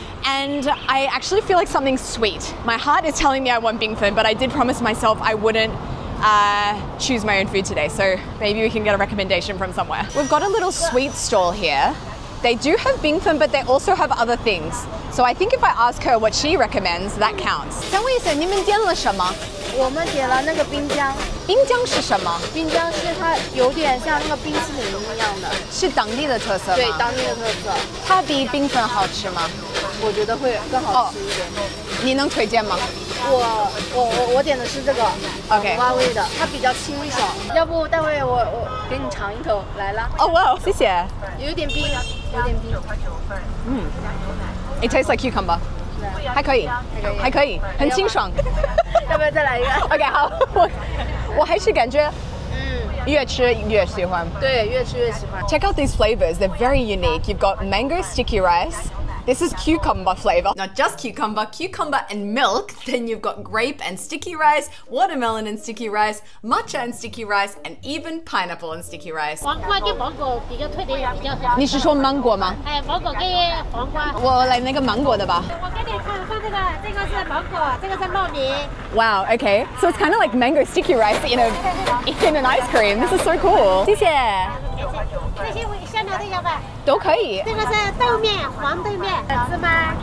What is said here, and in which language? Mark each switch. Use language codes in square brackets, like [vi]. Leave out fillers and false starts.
[en] And I actually feel like something sweet. My heart is telling me I want bingfen, but I did promise myself I wouldn't choose my own food today. So maybe we can get a recommendation from somewhere. We've got a little sweet stall here. They do have 冰粉, but they also have other things. So I think if I ask her what she recommends, that counts. [zh] 想问一下，你们点了什么？我们点了那个冰浆。冰浆是什么？冰浆是它有点像那个冰淇淋一样的，是当地的特色吗？对，当地的特色。它比冰粉好吃吗？我觉得会更好吃一点。你能推荐吗？我点的是这个，OK，蛙味的，它比较清爽。要不待会我给你尝一口，来啦。哦哇，谢谢。有点冰，有点冰。 [en] It tastes like cucumber。 [zh] 还可以，还可以，很清爽。要不要再来一个？OK， 好，我还是感觉，越吃越喜欢。对，越吃越喜欢。 [en] Check out these flavors. They're very unique. You've got mango sticky rice. This is cucumber flavor. Not just cucumber, cucumber and milk. Then you've got grape and sticky rice, watermelon and sticky rice, matcha and sticky rice, and even pineapple and sticky rice. [zh] 黄瓜跟芒果比较特点也比较好。你是说芒果吗？哎，芒果跟黄瓜。我来那个芒果的吧。我给你看这个，这个是芒果，这个是糯米。 [en] Wow. Okay. So it's kind of like mango sticky rice in an ice cream. This is so cool. [zh] 谢谢。这些香料都有吧？都可以。这个是豆面，黄豆面，芝麻。